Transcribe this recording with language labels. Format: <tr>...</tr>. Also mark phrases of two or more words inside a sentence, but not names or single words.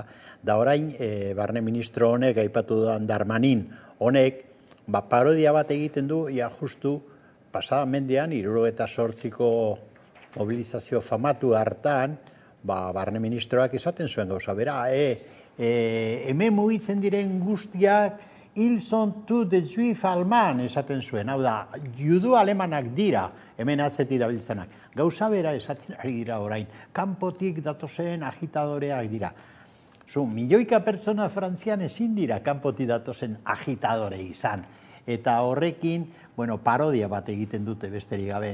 <eu>Da orain, barne ministro honek, aipatu dudan Darmanin honek, parodia bat egiten du, justu, pasada mendean, 78ko mobilizazio famatu hartan, barne ministroak izaten zuen gauza, bera, hemen mugitzen diren guztiak,</eu> <fr>ils sont tous des juifs allemands,</fr> <eu>esaten zuen, hau da, judu alemanak dira, hemen atzetik dabiltzenak. Gauza bera esaten ari dira orain, kanpotik datozen agitadoreak dira. Milioika pertsona Frantzian ezin dira kanpotik datozen agitadore izan. Eta horrekin, parodia bat egiten dute besterik gabe.</eu>